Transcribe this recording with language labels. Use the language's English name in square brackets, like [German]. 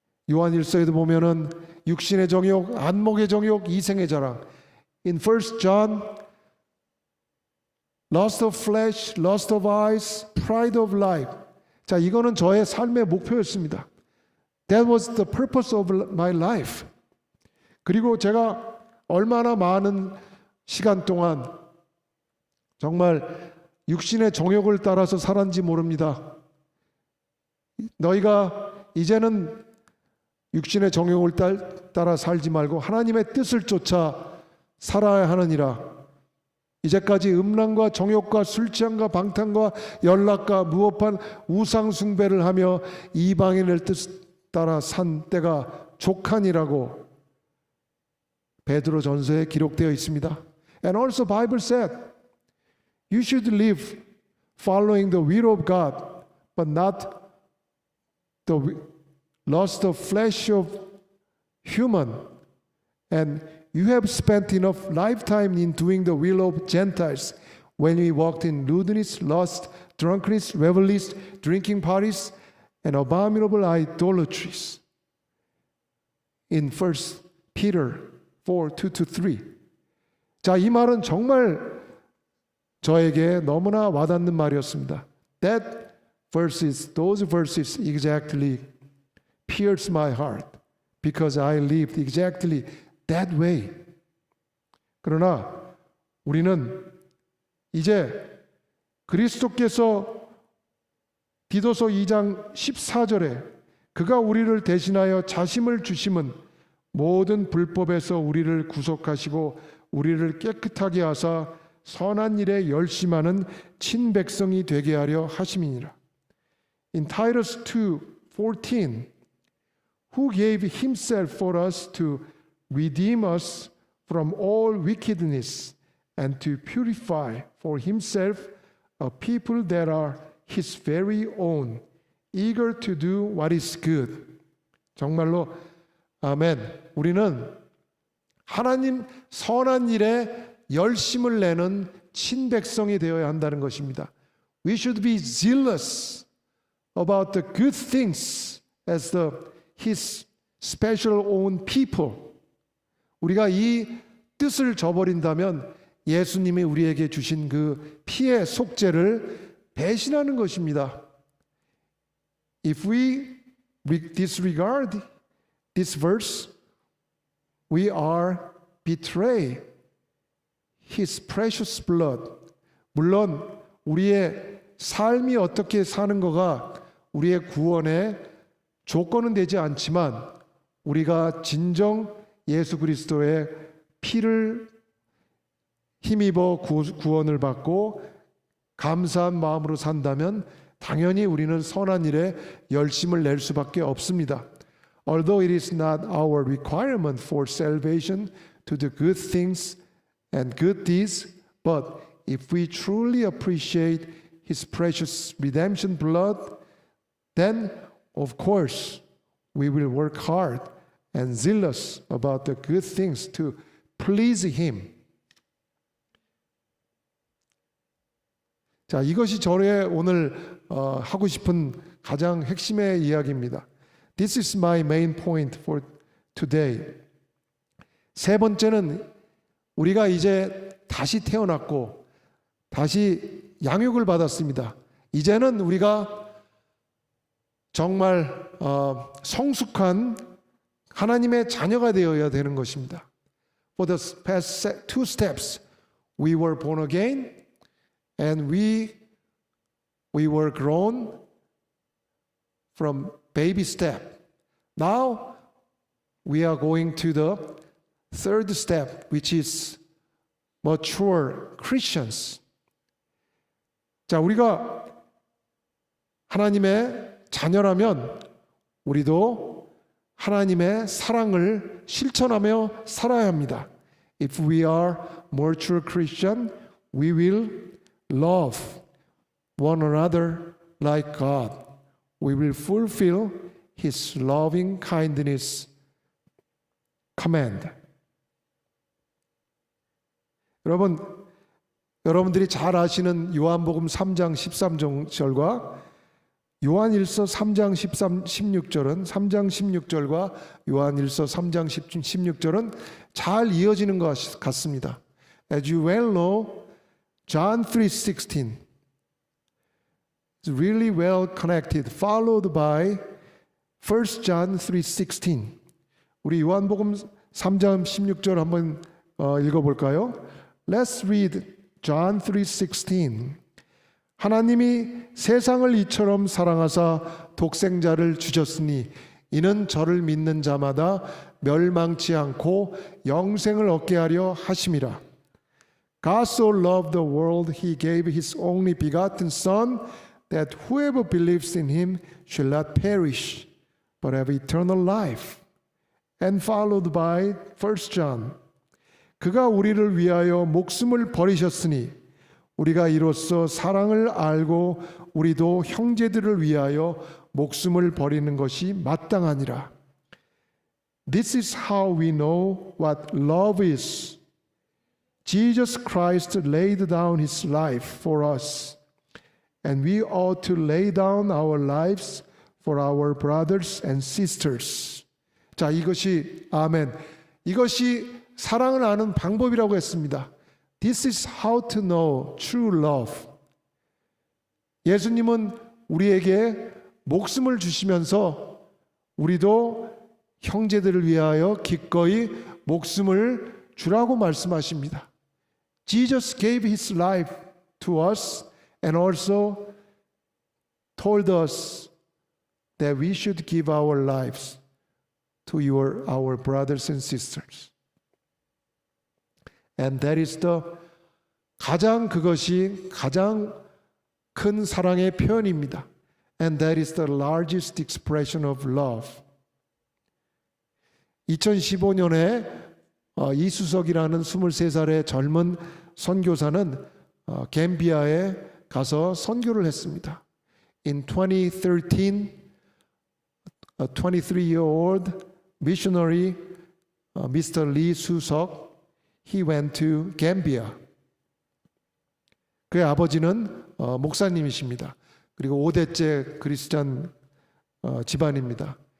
[Korean] 요한일서에도 보면은 육신의 정욕, 안목의 정욕, 이생의 자랑. [English] In 1 John, lust of flesh, lust of eyes, pride of life. [Korean] 자, 이거는 저의 삶의 목표였습니다. [English] That was the purpose of my life. [Korean] 그리고 제가 얼마나 많은 시간 동안 정말 육신의 정욕을 따라서 살았는지 모릅니다. 너희가 이제는 육신의 정욕을 따라 살지 말고 하나님의 뜻을 쫓아 살아야 하느니라. 이제까지 음란과 정욕과 술취함과 방탕과 연락과 무법한 우상 숭배를 하며 이방인의 뜻 따라 산 때가 족하니라고 베드로전서에 기록되어 있습니다. [English] And also Bible said, you should live following the will of God, but not the lust of flesh of human. And you have spent enough lifetime in doing the will of Gentiles when we walked in lewdness, lust, drunkenness, revelries, drinking parties, and abominable idolatries. In 1 Peter 4, 2-3. [Korean] 자, 이 말은 정말 저에게 너무나 와닿는 말이었습니다. [English] Those verses exactly pierced my heart because I lived exactly that way. [Korean] 그러나 우리는 이제 그리스도께서 디도서 2장 14절에 그가 우리를 대신하여 자심을 주심은 모든 불법에서 우리를 구속하시고 우리를 깨끗하게 하사 선한 일에 열심하는 친백성이 되게 하려 하심이니라. [English] In Titus 2:14, who gave himself for us to redeem us from all wickedness and to purify for himself a people that are his very own, eager to do what is good. [Korean] 정말로 아멘. 우리는 하나님 선한 일에 열심을 내는 친백성이 되어야 한다는 것입니다. [English] We should be zealous about the good things as his special own people. [Korean] 우리가 이 뜻을 저버린다면 예수님이 우리에게 주신 그 피의 속죄를 배신하는 것입니다. [English] If we disregard this verse, we are betray His precious blood. [Korean] 물론 우리의 삶이 어떻게 사는 거가 우리의 구원의 조건은 되지 않지만 우리가 진정 예수 그리스도의 피를 힘입어 구원을 받고 감사한 마음으로 산다면 당연히 우리는 선한 일에 열심을 낼 수밖에 없습니다. [English] Although it is not our requirement for salvation to do good things and good deeds, but if we truly appreciate His precious redemption blood, then of course we will work hard and zealous about the good things to please Him. [Korean] 자, 이것이 저의 오늘 하고 싶은 가장 핵심의 이야기입니다. [English] This is my main point for today. [Korean] 세 번째는 우리가 이제 다시 태어났고 다시 양육을 받았습니다. 이제는 우리가 정말 성숙한 하나님의 자녀가 되어야 되는 것입니다. [English] For the past two steps, we were born again and we were grown from baby step. Now we are going to the third step, which is mature Christians. [Korean] 자, 우리가 하나님의 자녀라면 우리도 하나님의 사랑을 실천하며 살아야 합니다. [English] If we are mature Christian, we will love one another like God. We will fulfill His loving kindness command. [Korean] 여러분들이 잘 아시는 요한복음 3장 13절과 요한일서 3장 16절은 3장 16절과 요한일서 3장 16절은 잘 이어지는 것 같습니다. [English] As you well know, John 3:16 is really well connected, followed by 1 John 3:16. [Korean] 우리 요한복음 3장 16절 한번 읽어볼까요? [English] Let's read John 3:16. [Korean] 하나님이 세상을 이처럼 사랑하사 독생자를 주셨으니 이는 저를 믿는 자마다 멸망치 않고 영생을 얻게 하려 하심이라. [English] God so loved the world, He gave His only begotten Son, that whoever believes in Him shall not perish, but have eternal life. And followed by 1 John. [Korean] 그가 우리를 위하여 목숨을 버리셨으니 우리가 이로써 사랑을 알고 우리도 형제들을 위하여 목숨을 버리는 것이 마땅하니라. [English] This is how we know what love is. Jesus Christ laid down His life for us, and we ought to lay down our lives for our brothers and sisters. [Korean] 자, 이것이 아멘. 이것이 사랑을 아는 방법이라고 했습니다. [English] This is how to know true love. [Korean] 예수님은 우리에게 목숨을 주시면서 우리도 형제들을 위하여 기꺼이 목숨을 주라고 말씀하십니다. [English] Jesus gave His life to us and also told us that we should give our lives to our brothers and sisters. And that is [Korean] 그것이 가장 큰 사랑의 표현입니다. [English] And that is the largest expression of love. [Korean] 2015년에 이수석이라는 23살의 젊은 선교사는 갬비아에 가서 선교를 했습니다. [English] In 2013, a 23-year-old missionary, Mr. Lee Susok, he went to Gambia. [Korean] 그의 아버지는 목사님이십니다. 그리고 5대째 크리스찬 집안입니다.